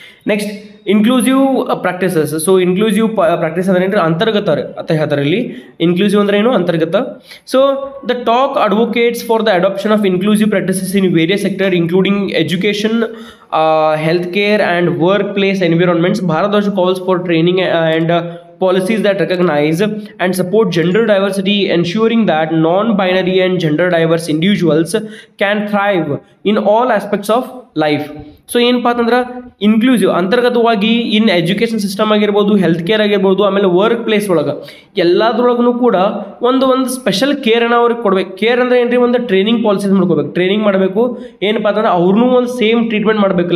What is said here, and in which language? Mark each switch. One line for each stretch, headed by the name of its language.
Kannada: Next inclusive practices. So inclusive practice ಅಂದ್ರೆ ಏನು, ಅಂತರ್ಗತ ಅಂತ ಹೇಳ್ತಾರೆ ಇಲ್ಲಿ. ಇನ್ಕ್ಲೂಸಿವ್ ಅಂದ್ರೆ ಏನು, ಅಂತರ್ಗತ.
English: So the talk advocates for the adoption of inclusive practices in various sector including education, health care and workplace environments. Bharadwaj calls for training and policies that recognize and support gender diversity, ensuring that non-binary and gender diverse individuals can thrive in all aspects of life.
Kannada: So ಏನಪ್ಪ ಅಂತಂದ್ರೆ inclusive ಅಂತರ್ಗತವಾಗಿ in education system ಆಗಿರ್ಬೋದು, health care ಆಗಿರ್ಬೋದು, ಆಮೇಲೆ work place ಒಳಗೆ ಎಲ್ಲದ್ರೊಳಗೂ ಕೂಡ ಒಂದು special ಕೇರನ್ನು ಅವ್ರಿಗೆ ಕೊಡ್ಬೇಕು. ಕೇರ್ ಅಂದರೆ ಏನ್ರಿ, ಒಂದು ಟ್ರೈನಿಂಗ್ ಪಾಲಿಸೀಸ್ ಮಾಡ್ಕೋಬೇಕು, ಟ್ರೈನಿಂಗ್ ಮಾಡಬೇಕು. ಏನಪ್ಪ ಅಂತಂದ್ರೆ ಅವ್ರನ್ನೂ ಒಂದು ಸೇಮ್ ಟ್ರೀಟ್ಮೆಂಟ್ ಮಾಡಬೇಕು.